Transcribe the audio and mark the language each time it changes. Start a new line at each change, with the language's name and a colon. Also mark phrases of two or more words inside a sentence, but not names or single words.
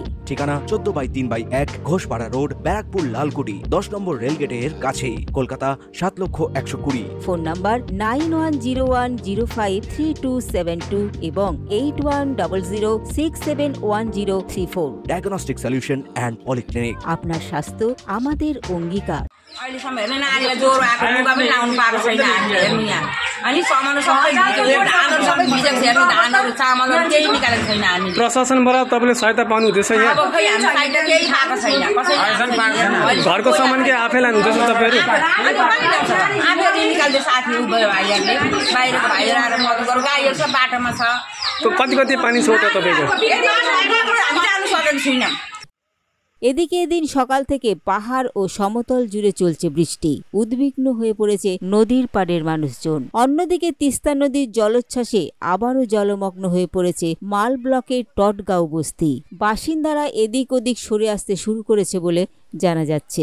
Bangla: ঠিকানা 14/3/1 ঘোষপাড়া রোড, ব্যারাকপুর লালকুটি, 10 নম্বর রেলগেটের কাছেই, কলকাতা 7,120,000। ফোন নাম্বার 9101053272 এবং 8100671034। ডায়াগনস্টিক সলিউশন অ্যান্ড পলিক্লিনিক। আপনার স্বাস্থ্য আমাদের অঙ্গীকার।
Nepali: अहिलेसम्म हेर्नु न, आगोलाई ज्वरो आएको लुगा पनि लाउनु पाएको छैन हामीले हेर्नु यहाँ। अनि सामान सबै धानहरू सबै भिजेको छ, हेर्नु धानहरू चामलहरू केही निकालेको छैन हामी। प्रशासनबाट तपाईँले सहायता पाउनु हुँदैछ यहाँ? अब खै हामी सहायता केही पाएको छैन, कसैले घरको सामान के आफै लानुहुँदैछ तपाईँहरू? आफैले निकाल्दै साथी भयो भाइहरूले, बाहिरको भाइहरू आएर मद्दत गरेर गाईहरू सब बाटोमा छ। कति पानी छ त तपाईँको? हामी जानु सकेको छैनौँ।
Bangla: এদিকে এদিন সকাল থেকে পাহাড় ও সমতল জুড়ে চলছে বৃষ্টি। উদ্বিগ্ন হয়ে পড়েছে নদীর পাড়ের মানুষজন। অন্যদিকে তিস্তা নদীর জলোচ্ছ্বাসে আবারও জলমগ্ন হয়ে পড়েছে মাল ব্লকের টটগাঁও বস্তি। বাসিন্দারা এদিক ওদিক সরে আসতে শুরু করেছে বলে জানা যাচ্ছে।